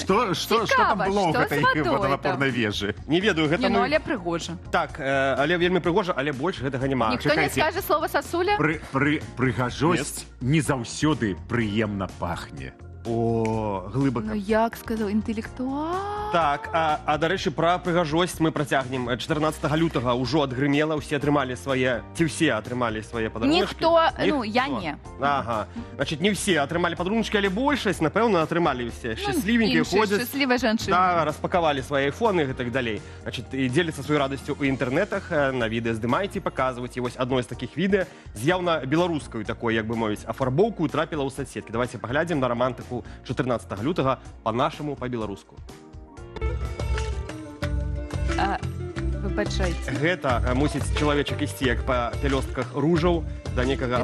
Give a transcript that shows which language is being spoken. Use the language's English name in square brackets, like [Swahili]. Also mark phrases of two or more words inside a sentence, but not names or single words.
[Belarusian] Што там было ў гэтай воданапорнай вежы? Не ведаю, гэта ну, але прыгожа. Так, але вельмі прыгожа, але больш гэтага няма. Ніхто не скажа слова сасуля? Прыгажосць не заўсёды прыемна пахне. О, глыбака. Ну як сказаў, інтэлектуал. Так, [Ukrainian] а до речі, [Belarusian] про прыгажосць мы працягнем. 14 лютага ўжо адгрымела, усе атрымалі свае, ці ўсе атрымалі свае падарункі. Ніхто, ну, я не. Ага. [Russian] Значит, не все [Belarusian] атрымалі падарункі, але большасць, напэўна, атрымалі все. [Russian] Счастливенькие ходят. Счастливые женщины. Да, распаковали свои айфоны и так далее. Значит, и делятся своей радостью у интернетах, на відео здымаеце, показываете. Вот одно из таких [Belarusian] відео з'явна беларускую такой, як бы мовіць, афарбоўку трапіла ў соцсетки. [Russian] Давайте поглядим на романтику 14 лютага по-нашаму, по-беларуску. [Belarusian] Выбачайце. Гэта мусіць чалавечак ісці як па пялёстках ружаў да некага